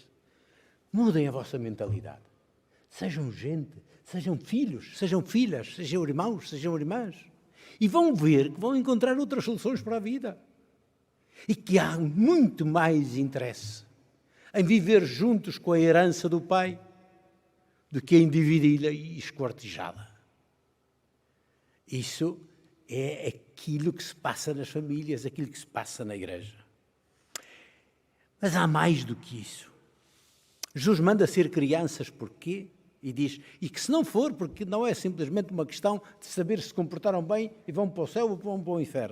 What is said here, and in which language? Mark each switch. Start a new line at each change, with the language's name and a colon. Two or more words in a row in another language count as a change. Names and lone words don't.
Portuguese: Mudem a vossa mentalidade. Sejam gente, sejam filhos, sejam filhas, sejam irmãos, sejam irmãs. E vão ver que vão encontrar outras soluções para a vida. E que há muito mais interesse em viver juntos com a herança do Pai do que em dividi-la e esquartejá-la. Isso é aquilo que se passa nas famílias, aquilo que se passa na igreja. Mas há mais do que isso. Jesus manda ser crianças porquê? E diz, e que se não for, porque não é simplesmente uma questão de saber se comportaram bem e vão para o céu ou vão para o inferno.